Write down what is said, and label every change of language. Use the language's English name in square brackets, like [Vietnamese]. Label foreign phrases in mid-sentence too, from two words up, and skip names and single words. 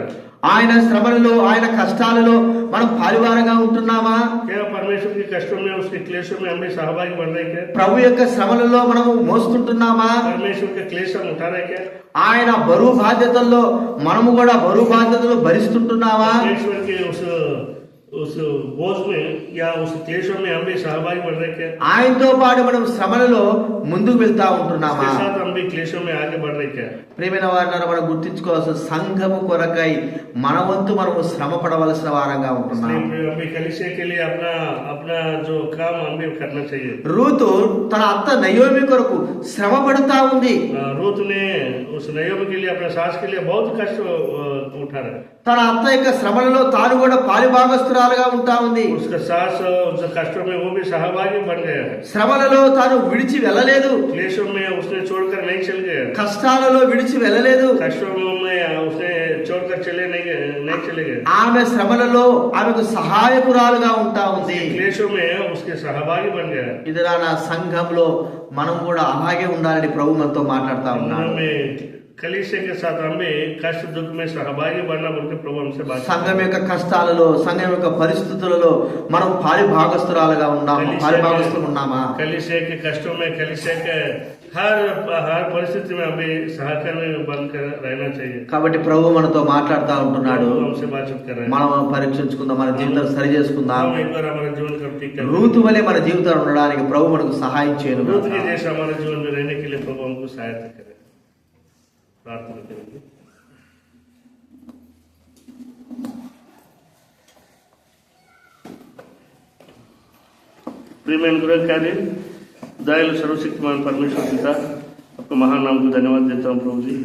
[Telugu] ఆయన శ్రమలలో ఆయన కష్టాలలో మనం పాలివారంగా ఉంటున్నామా? [Hindi] क्या परमेश्वर के कष्टों में उसके क्लेशों में हम भी सहभागी बन रहे क्या? [Telugu] ప్రభు యొక్క శ్రమలలో మనము మోస్తుంటున్నామా? [Hindi] परमेश्वर के क्लेश हम उठा रहे क्या? [Telugu] ఆయన బరువు బాధ్యతల్లో మనము కూడా బరువు బాధ్యతలు భరిస్తుంటున్నామా? [Hindi] परमेश्वर के उस बोझ में या उस क्लेशों में हम भी सहभागी बन रहे क्या? [Telugu] ఆయనతో పాటు మనం శ్రమలలో ముందుకు వెళ్తా ఉంటున్నామా? [Hindi] उसके साथ हम भी क्लेशों में आगे बढ़ रहे क्या? [Telugu] ప్రియమైన వారిని మనం గుర్తించుకోవాల్సిన సంఘము కొరకై మన వంతు మనము శ్రమ పడవలసిన వారంగా ఉంటున్నాం. [Hindi] हम भी कलीसिया के लिए अपना जो काम हम भी करना चाहिए. [Telugu] రూతు తన అత్త నయోమి కొరకు శ్రమ పడుతా ఉంది. [Hindi] रूत ने उस नयोमी के लिए अपने सास के लिए बहुत कष्ट उठा रहा है. [Telugu] తన అత్త యొక్క శ్రమలలో తాను కూడా పాలిభాగస్తురాలుగా ఉంటా ఉంది. [Hindi] उसका सास उस कष्टों में वो भी सहभागी बन गया है. [Telugu] శ్రమలలో తాను విడిచి వెళ్ళలేదు. [Hindi] क्लेशों में उसने छोड़कर नहीं चल गया. [Telugu] కష్టాలలో విడిచి వెళ్ళలేదు. [Hindi] कष्टों में उसने छोड़कर चले नहीं चले गए। [Telugu] ఆమె శ్రమలలో ఆమెకు సహాయకురాలుగా ఉంటా ఉంది. [Hindi] क्लेशों में उसके सहभागी बन गया। [Telugu] ఇదిరా నా సంఘంలో మనం కూడా అలాగే ఉండాలని ప్రభు మనతో మాట్లాడుతా ఉన్నాడు. [Hindi] हमें कलीसिया के साथ हमें कष्ट दुख में सहभागी बनना बोल के प्रभु हमसे बात [Telugu] సంఘం యొక్క కష్టాలలో సంఘం యొక్క పరిస్థితులలో మనం పాలిభాగస్తురాలుగా ఉన్నామా? [Hindi] कलीसिया के कष्टों में कलीसिया के हर परिस्थिति में हमें सहकर्मी बनकर रहना चाहिए. [Telugu] కాబట్టి ప్రభు మనతో మాట్లాడుతూ ఉంటున్నాడు. [Hindi] हमसे बातचीत कर रहे हैं. [Telugu] మనం పరీక్షించుకుందాం, మన జీవితాలు సరి చేసుకుందాం. [Hindi] हम एक बार हमारा जीवन को ठीक कर [Telugu] రూతు వలె మన జీవితాలు ఉండడానికి ప్రభు మనకు సహాయం చేయను. [Hindi] रूत के जैसे हमारे जीवन में रहने के लिए प्रभु हमको सहायता करे. प्रार्थना करेंगे. प्रियमैन गुरुकार्य दयालु सर्वशक्तिमान परमेश्वर पिता, आपके महान नाम को धन्यवाद देता हूँ प्रभु जी.